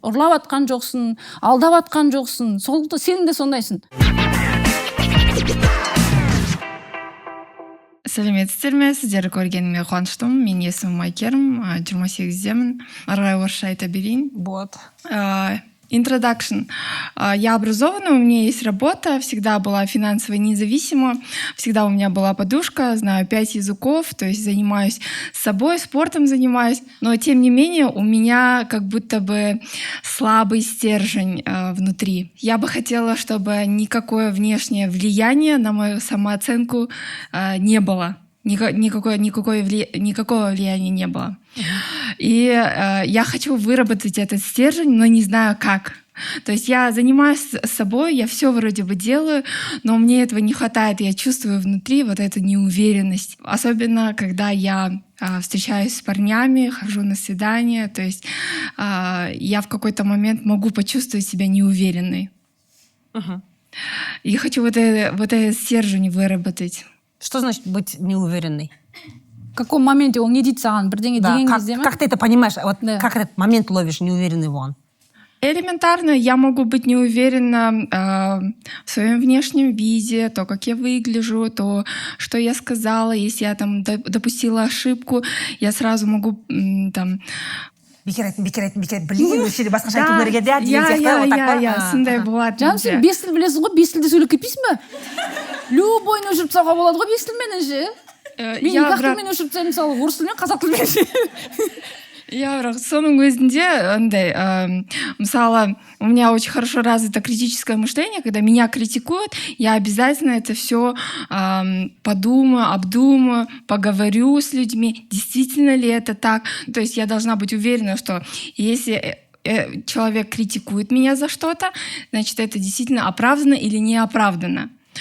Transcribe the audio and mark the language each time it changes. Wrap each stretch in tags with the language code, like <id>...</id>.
<kk>Ұрлап атқан жоқсың, алдап атқан жоқсың. Сен де сондайсың. Сәлеметсіздер ме? Сіздерді көргеніме қуаныштымын. Мен есімім Айкерім, 28-демін. Ары қарай орысша айта берейін.</kk> <ru>Вот.</ru> <en>Introduction.</en> <ru>Я образована, у меня есть работа, всегда была финансово независима, всегда у меня была подушка, знаю 5 языков, то есть занимаюсь собой, спортом занимаюсь, но тем не менее у меня как будто бы слабый стержень внутри. Я бы хотела, чтобы никакое внешнее влияние на мою самооценку не было. Никакого влияния не было. И я хочу выработать этот стержень, но не знаю как. То есть я занимаюсь собой, я все вроде бы делаю, но мне этого не хватает. Я чувствую внутри вот эту неуверенность. Особенно, когда я встречаюсь с парнями, хожу на свидания. То есть я в какой-то момент могу почувствовать себя неуверенной. И хочу вот этот стержень выработать. Что значит быть неуверенной? В каком моменте</ru> <kk>он не дейді саған бірдеңе деген кезде ме?</kk> <ru>Как ты это понимаешь? Вот да. Как этот момент ловишь неуверенный вон? Элементарно, я могу быть неуверена в своем внешнем виде, то, как я выгляжу, то, что я сказала. Если я там допустила ошибку, я сразу могу там...</ru> <kk>Бекер айттым, білмеймін, өшеде басқаша айту керек еді, деген сияқты. Иә, сондай болады. Жаным, сен 5 тіл білесің ғой, 5 тілде сөйлеп кетпейсің бе? Любойын өшіріп тастауға болады ғой 5 тілменен ше. Мен 2 тілмен өшіріп тастаймын, мысалы, орыс тілмен, қазақ тілмен ше.</kk> <ru>Я</ru> <kk>бірақ соның өзінде андай, мысалы,</kk> <ru>у меня очень хорошо развито критическое мышление, когда меня критикуют, я обязательно это все подумаю, обдумаю, поговорю с людьми, действительно ли это так. То есть я должна быть уверена, что если человек критикует меня за что-то, значит, это действительно оправдано или не оправдано.</ru>